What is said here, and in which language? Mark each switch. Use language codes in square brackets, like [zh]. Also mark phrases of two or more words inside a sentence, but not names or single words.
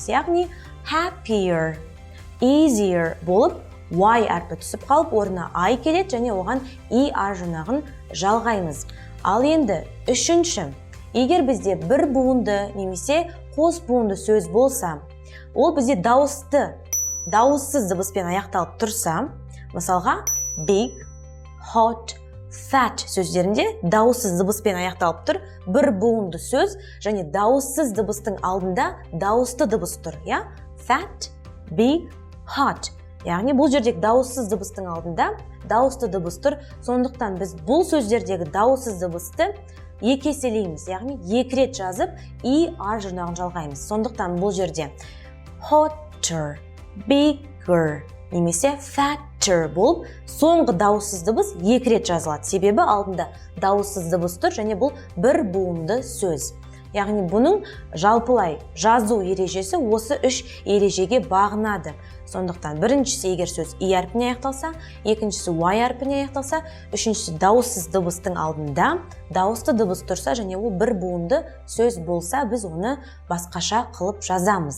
[kk] Яғни [en] happier, easier [kk] болып әрпі түсіп қалып, орнына келеді және оған жұрнағын жалғаймыз. Ал енді үшінші, егер бізде бір буынды немесе қос буынды сөз болса, ол бізде дауыссыз дыбыспен аяқталып тұрса, мысалға [en] big, hot, fat [kk] сөздерінде дауыссыз дыбыспен аяқталып тұр. Бір буынды сөз және дауыссыз дыбыстың алдында дауысты дыбыс тұр. [en] Fat, big, hot. [kk] Яғни бұл жердегі дауыссыз дыбыстың алдында дауысты дыбыс тұр. Сондықтан біз бұл сөздердегі дауыссыз дыбысты екі еселейміз. Яғни екі рет жазып жұрнағын жалғаймыз. Сондықтан бұл жерде [en] hotter, bigger [kk] немесе fatter болып соңғы дауыссыз дыбыс екі рет жазылады. Себебі алдында дауыссыз дыбыс тұр және бұл бір буынды сөз. Яғни бұның жалпылай жазу ережесі осы үш ережеге бағынады. Сондықтан біріншісі егер сөз әрпіне аяқталса, екіншісі әрпіне аяқталса, үшіншісі дауыссыз дыбыстың алдында дауысты дыбыс тұрса және ол бір буынды сөз болса, біз оны басқаша қылып жазамыз.